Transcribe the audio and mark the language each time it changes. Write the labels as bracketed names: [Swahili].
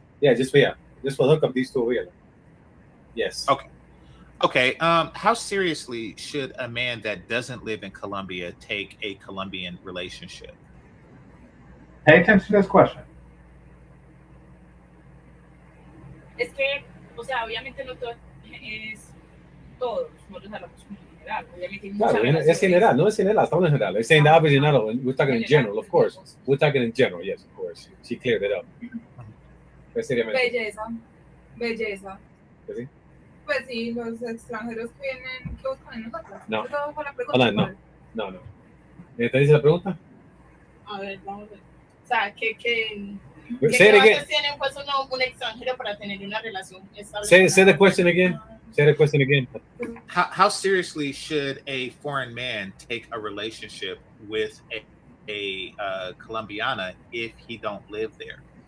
[English] Yeah, just for hookup, these two over here. Yes. Okay. How seriously should a man that doesn't live in Colombia take a Colombian relationship? Pay attention to this question. [Spanish] Es que, o sea, obviamente no todo es todos, nosotros hablamos como en general. Obviamente hay muchas Claro, es relaciones. general, no es general, estamos en general. [English] It's saying the obviously not all. We're talking in general, of course. We're talking in general, yes, of course. She cleared it up. [Spanish] Pues seriamente. Belleza. ¿Que sí? Pues sí, los extranjeros que vienen, ¿qué buscan en nosotros? No. Eso fue la pregunta. No. ¿Te dice la pregunta? A ver, vamos a ver. O sea, ¿qué [English] Say it again. [Spanish] bases tienen pues un extranjero para tener una relación estable? [English] Say the question again. Say the question again. How seriously should a foreign man take a relationship with a Colombiana if he don't live there?